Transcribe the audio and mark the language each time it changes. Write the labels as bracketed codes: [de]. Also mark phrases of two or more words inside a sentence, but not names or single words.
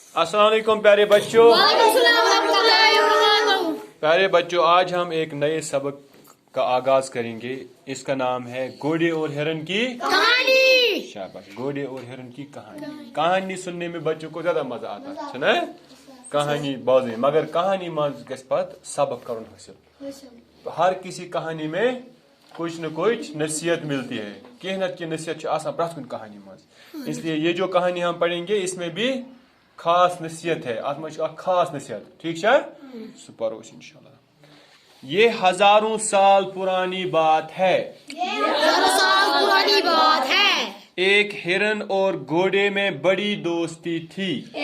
[ur] السلام علیکم پیارے بچوں۔ پیارے بچوں، آج ہم ایک نئے سبق کا آغاز کریں گے. اس کا نام ہے گھوڑے اور ہرن کی کہانی. شاباش، گھوڑے اور ہرن کی کہانی. کہانی سننے میں بچوں کو زیادہ مزہ آتا ہے نا، کہانی بولنے, [ks] मगर कहानी मज गस पत सबक करन हासिल। [ur] ہر کسی کہانی میں کچھ نہ کچھ نصیحت ملتی ہے, [ks] कहीं न कहीं नसीहत आसान प्रत कुन कहानी मज। [ur] اس لیے یہ جو کہانی ہم پڑھیں گے اس میں بھی خاص نصیحت ہے، خاص نصیحت. ٹھیک ہے، سپر ان شاء اللہ. یہ ہزاروں سال پرانی بات ہے، ایک ہرن اور گھوڑے میں بڑی دوستی تھی.